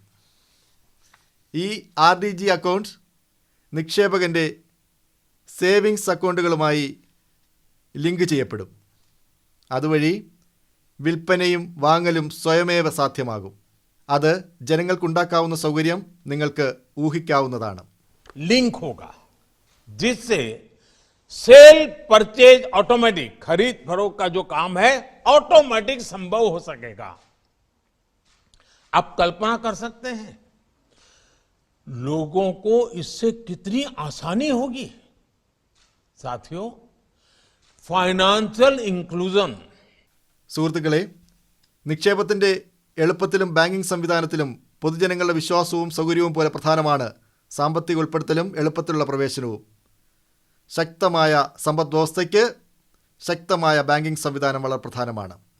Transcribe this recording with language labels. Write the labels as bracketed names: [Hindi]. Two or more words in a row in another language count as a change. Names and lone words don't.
[Malayalam] ഈ RDG അക്കൗണ്ട് നിക്ഷേപകൻ്റെ സേവിങ്സ് അക്കൗണ്ടുകളുമായി ലിങ്ക് ചെയ്യപ്പെടും. അതുവഴി വിൽപ്പനയും വാങ്ങലും സ്വയമേവ സാധ്യമാകും. അത് ജനങ്ങൾക്കുണ്ടാക്കാവുന്ന സൗകര്യം നിങ്ങൾക്ക് ഊഹിക്കാവുന്നതാണ്. [Hindi] लिंक होगा जिससे [English] sell purchase automatic, [Hindi] खरीद फरोख्त का जो काम है ऑटोमेटिक संभव हो सकेगा. आप कल्पना कर सकते हैं लोगों को इससे कितनी आसानी होगी. [English] साथियों, financial inclusion, [Malayalam] സുഹൃത്തുക്കളെ, നിക്ഷേപത്തിൻ്റെ എളുപ്പത്തിലും ബാങ്കിംഗ് സംവിധാനത്തിലും പൊതുജനങ്ങളുടെ വിശ്വാസവും സൗകര്യവും പോലെ പ്രധാനമാണ് സാമ്പത്തിക ഉൾപ്പെടുത്തലും എളുപ്പത്തിലുള്ള പ്രവേശനവും. ശക്തമായ സമ്പദ് വ്യവസ്ഥയ്ക്ക് ശക്തമായ ബാങ്കിംഗ് സംവിധാനം വളരെ പ്രധാനമാണ്.